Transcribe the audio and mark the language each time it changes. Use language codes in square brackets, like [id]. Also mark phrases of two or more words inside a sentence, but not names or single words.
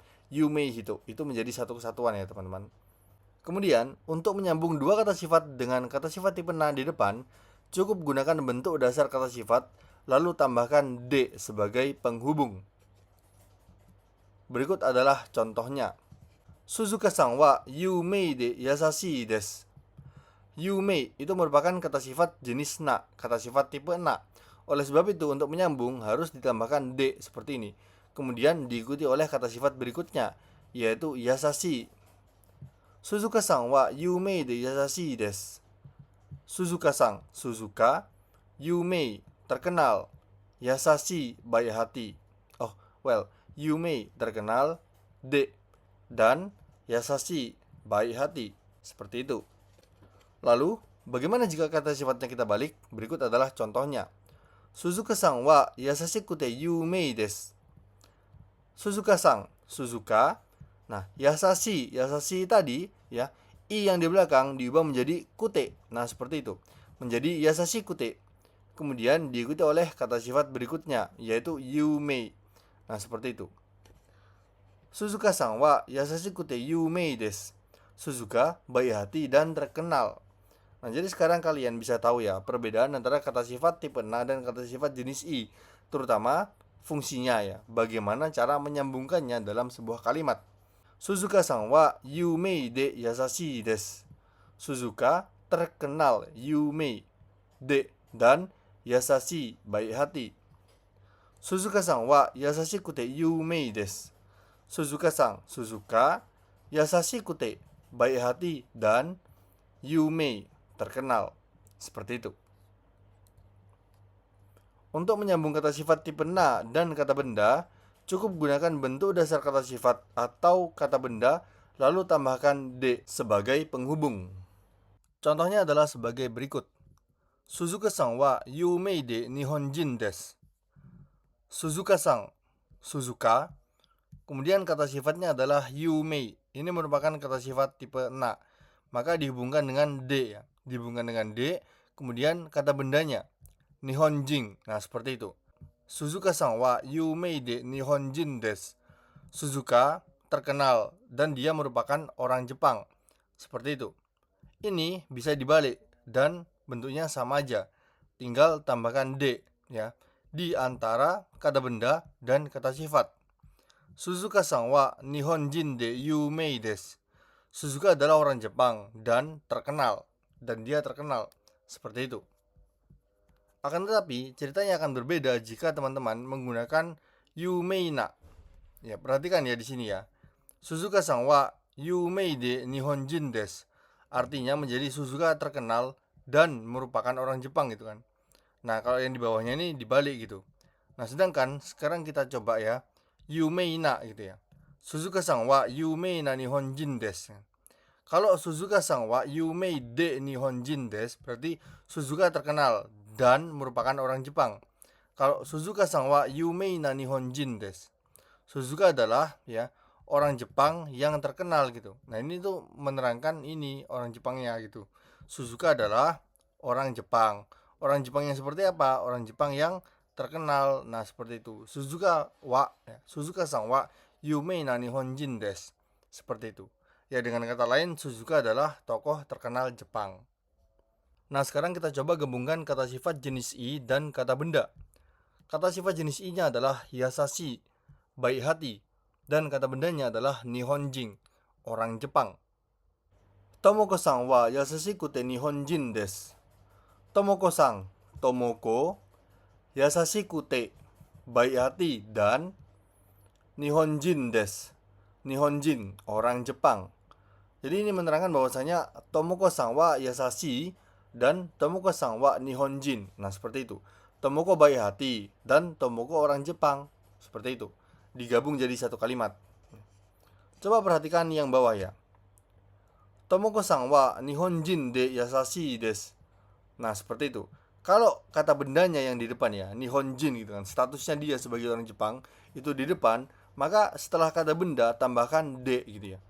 [ja] 有名人 [id] itu menjadi satu kesatuan ya teman-teman. Kemudian, untuk menyambung dua kata sifat dengan kata sifat tipe na di depan, cukup gunakan bentuk dasar kata sifat, lalu tambahkan de sebagai penghubung. Berikut adalah contohnya. [ja] すずかさんは有名で優しいです. [id] Yumei itu merupakan kata sifat jenis na, kata sifat tipe na. Oleh sebab itu, untuk menyambung harus ditambahkan de seperti ini. Kemudian diikuti oleh kata sifat berikutnya, yaitu yasashi. [ja] すずかさんは有名で優しいです. [id] Suzuka-san, Suzuka. Yumei, terkenal. Yasashi, baik hati. Yumei, terkenal. De, dan yasashi, baik hati. Seperti itu. Lalu, bagaimana jika kata sifatnya kita balik? Berikut adalah contohnya. [ja] すずかさんは優しくて有名です. [id] Suzuka-san, Suzuka. Nah, Yasashi tadi ya, i yang di belakang diubah menjadi kute. Nah, seperti itu. Menjadi [ja] 優しくて. [id] Kemudian diikuti oleh kata sifat berikutnya, yaitu yumei. Nah, seperti itu. [ja] すずかさんは優しくて有名です. [id] Suzuka baik hati dan terkenal. Nah, jadi sekarang kalian bisa tahu ya perbedaan antara kata sifat tipe na dan kata sifat jenis i, terutama fungsinya ya, bagaimana cara menyambungkannya dalam sebuah kalimat. [ja] すずかさんは有名で優しいです. [id] Suzuka terkenal, [ja] 有名で [id] dan yasashi baik hati. [ja] すずかさんは優しくて有名です. [id] Suzuka-san, Suzuka, [ja] 優しくて [id] baik hati dan yumei terkenal. Seperti itu. Untuk menyambung kata sifat tipe na dan kata benda, cukup gunakan bentuk dasar kata sifat atau kata benda, lalu tambahkan de sebagai penghubung. Contohnya adalah sebagai berikut. [ja] すずかさんは有名で日本人です. [id] Suzuka-san, Suzuka. Kemudian kata sifatnya adalah yumei. Ini merupakan kata sifat tipe na. Maka dihubungkan dengan de ya. Dihubungkan dengan de, kemudian kata bendanya nihonjin. Nah, seperti itu. [ja] すずかさんは有名で日本人です. [id] Suzuka terkenal dan dia merupakan orang Jepang. Seperti itu. Ini bisa dibalik dan bentuknya sama aja. Tinggal tambahkan de ya di antara kata benda dan kata sifat. [ja] すずかさんは日本人で有名です. [id] Suzuka adalah orang Jepang dan terkenal. Dan dia terkenal. Seperti itu. Akan tetapi, ceritanya akan berbeda jika teman-teman menggunakan [ja] 有名な. [id] Ya, perhatikan ya di sini ya. [ja] すずかさんは有名で日本人です. [id] Artinya menjadi Suzuka terkenal dan merupakan orang Jepang gitu kan. Nah, kalau yang di bawahnya ini dibalik gitu. Nah, sedangkan sekarang kita coba ya. [ja] 有名な [id] gitu ya. [ja] すずかさんは有名な日本人です. Kalau すずかさんは有名で日本人です, [id] berarti Suzuka terkenal dan merupakan orang Jepang. Kalau [ja] すずかさんは有名な日本人です, [id] Suzuka adalah ya orang Jepang yang terkenal gitu. Nah, ini tuh menerangkan ini orang Jepangnya gitu. Suzuka adalah orang Jepang. Orang Jepang yang seperti apa? Orang Jepang yang terkenal. Nah, seperti itu. [ja] すずかさんは有名な日本人です. [id] Seperti itu. Ya, dengan kata lain, Suzuka adalah tokoh terkenal Jepang. Nah, sekarang kita coba gabungkan kata sifat jenis i dan kata benda. Kata sifat jenis i-nya adalah yasashi, baik hati, dan kata bendanya adalah nihonjin, orang Jepang. [ja] ともこさんは優しくて日本人です. Tomoko-san, Tomoko, 優しくて, [id] baik hati, dan [ja] 日本人です. [id] Nihonjin, orang Jepang. Jadi ini menerangkan bahwasanya [ja] ともこさんは優しい [id] dan [ja] ともこさんは日本人. [id] Nah, seperti itu. Tomoko baik hati dan Tomoko orang Jepang. Seperti itu. Digabung jadi satu kalimat. Coba perhatikan yang bawah ya. [ja] ともこさんは日本人で優しいです. [id] Nah, seperti itu. Kalau kata bendanya yang di depan ya, nihonjin gitu kan, statusnya dia sebagai orang Jepang itu di depan, maka setelah kata benda tambahkan de gitu ya.